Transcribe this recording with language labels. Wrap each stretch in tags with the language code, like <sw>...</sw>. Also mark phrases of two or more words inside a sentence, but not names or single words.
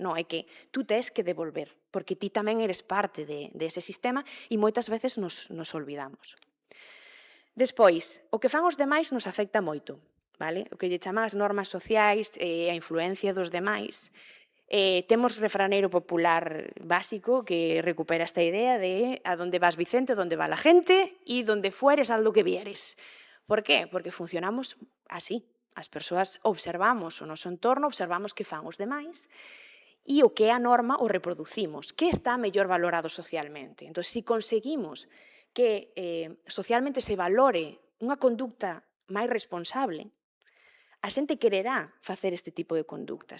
<gl>Non, é que tú tes que devolver, porque ti tamén eres parte dese sistema e moitas veces nos olvidamos. Despois, o que fan os demais nos afecta moito. Vale? O que lle chaman as normas sociais e a influencia dos demais. Temos refraneiro popular básico que recupera esta idea de</gl> <es>a donde vas Vicente, donde va la gente</es> <gl>e</gl> <es>donde fueres haz lo que vieres.</es> <gl>Por qué? Porque funcionamos así. As persoas observamos o noso entorno, observamos que fan os demais e o que é a norma o reproducimos. Que está mellor valorado socialmente? Entón, se conseguimos que socialmente se valore unha conducta máis responsable, a xente quererá facer este tipo de conductas.</gl>